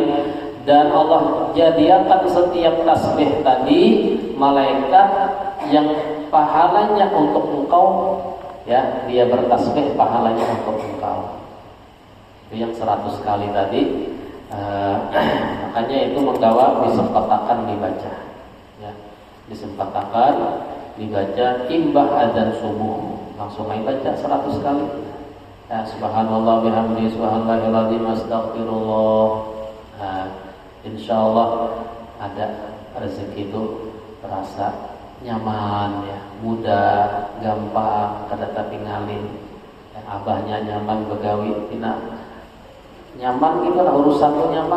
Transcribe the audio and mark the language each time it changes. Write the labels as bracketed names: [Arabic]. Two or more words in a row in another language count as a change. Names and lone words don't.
[Indonesian] Dan Allah jadikan setiap tasbih tadi malaikat yang pahalanya untuk engkau, ya, dia bertasbih pahalanya untuk engkau. Itu yang 100 kali tadi. [Banjar] Makanya itu menggawa disempatakan dibaca, ya, disempatakan dibaca imbah adzan subuh, langsung aja baca 100 kali. [Indonesian] Ya, [Arabic] سبحان الله وبحمده سبحان الله العظيم أستغفر الله. [Banjar] Insyaallah ada rezeki itu terasa nyaman, ya, mudah, gampang, kada tapi ngalin. Ya, abahnya nyaman begawi, tina nyaman gitu lah, urusannya nyaman.